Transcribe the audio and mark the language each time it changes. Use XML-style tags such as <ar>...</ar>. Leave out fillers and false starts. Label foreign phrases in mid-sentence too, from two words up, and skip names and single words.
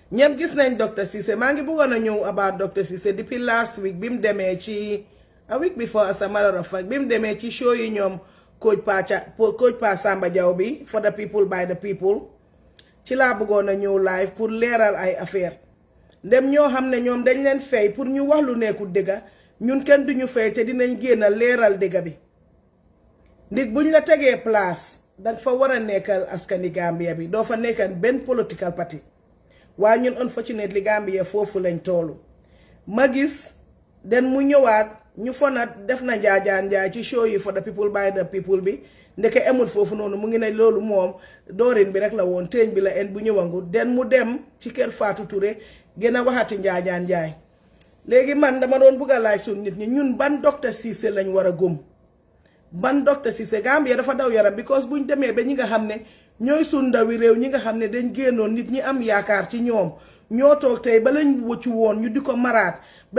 <wo>ñëpp gis nañ Dr. Ceesay maa ngi bëggoon a ñëw about Dr. Ceesay depuis</wo> <en>last week</en> <wo>bi mu demee ci</wo> <en>a week before as a matter of fact</en> <wo>bi mu demee ci show yi ñoom coach Pa Samba Jaw bi</wo> <en>for the people by the people</en> <wo>ci laa bëggoon a ñëw live pour leeral ay affaire ndem ñoo xam ne ñoom dañ leen fay pour ñu wax lu nekkul dëgga ñun kenn duñu fay te dinañ génn leeral dëgga bi ndig buñ la tegee place danga fa war a nekkal askani Gambia bi doo fa nekkal benn political party waaye ñun unfortunately Gambia foofu lañ toolu ma gis den mu ñëwaat ñu fonat def na njaajaan njaay ci show yi</wo> <en>for the people by the people</en> <wo>bi ndeke emul foofu noonu mu ngi ne loolu moom doorin bi rek la woon teeñ bi la en bu ñëwangu den mu dem ci kër Fatou Touré gën a waxati njaajaan njaay léegi man dama doon bugg a laaj suñ nit ñi ñun ban Dr. Ceesay lañ war a gëm ban Dr. Ceesay Gambia dafa daw yaram because buñ demee ba ñi nga xam ne ñooy suñ ndawi réew ñi nga xam ne dañ génnoon nit ñi am yaakaar ci ñoom ñoo toog tey ba lañ wëccu woon ñu di ko maraat ba</wo>